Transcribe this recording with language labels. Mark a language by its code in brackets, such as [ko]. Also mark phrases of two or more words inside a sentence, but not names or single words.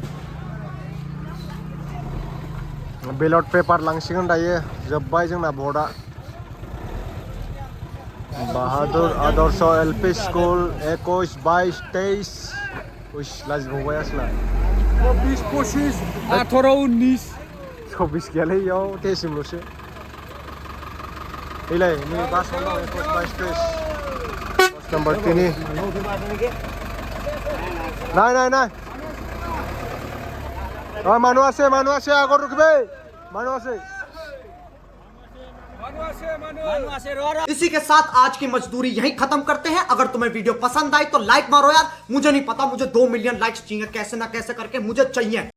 [brx] बेलट पेपार लांसिगोन दायो जोब्बाय जोंना भटआ बाहादुर आदर्श एलपि स्कुल 21 22 23 लाजिबावबाय आसला 24 25 18 19 24 गैयालै इयाव तेसिमल'सो एलाय नै बासाव दं 21 22 23 नम्बर 3 [as] নাই মানুহ আছে আগত ৰখিবে মানুহ আছে [hi] इसी के साथ आज की मजदूरी यहीं खत्म करते हैं। अगर तुम्हें वीडियो पसंद आई तो लाइक मारो यार, मुझे नहीं पता, मुझे 2 [en] million likes [hi] चाहिए कैसे ना कैसे करके मुझे चाहिए।